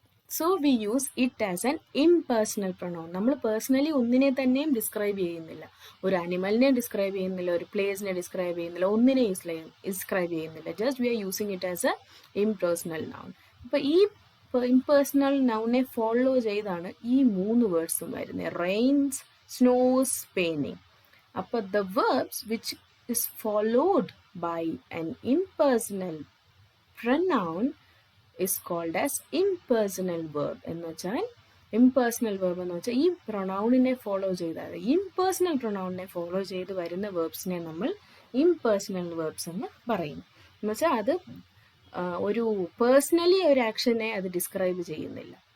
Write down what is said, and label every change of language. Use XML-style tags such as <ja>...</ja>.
<en>So we use it as an impersonal pronoun.</en> <ml>നമ്മൾ personally ഒന്നിനെ തന്നെയും ഡിസ്ക്രൈബ് ചെയ്യുന്നില്ല, ഒരു അനിമലിനെ ഡിസ്ക്രൈബ് ചെയ്യുന്നില്ല, ഒരു പ്ലേസിനെ ഡിസ്ക്രൈബ് ചെയ്യുന്നില്ല, ഒന്നിനെ ഡിസ്ക്രൈബ് ചെയ്യുന്നില്ല.</ml> <en>Just we are using it as a impersonal noun.</en> <ml>അപ്പോൾ ഈ ഇംപേഴ്സണൽ നൗണിനെ ഫോളോ ചെയ്താണ് ഈ 3 വേർഡ്സും വരുന്നത്. Reigns, snows, paining. അപ്പോൾ</ml> <en>The verbs which is followed by an impersonal pronoun is called as impersonal verb.</en> <ml>എന്ന് വെച്ചാൽ impersonal verb എന്ന് വെച്ചാൽ ഈ പ്രൊനൗണിനെ ഫോളോ ചെയ്താൽ, ഇംപേഴ്സണൽ പ്രൊനൗണിനെ ഫോളോ ചെയ്ത് വരുന്ന വേർബ്സിനെ നമ്മൾ ഇംപേഴ്സണൽ വേർബ്സ് എന്ന് പറയും. എന്ന് വെച്ചാൽ അത് ഒരു പേഴ്സണലി ഒരു ആക്ഷനെ അത് ഡിസ്ക്രൈബ് ചെയ്യുന്നില്ല.</ml>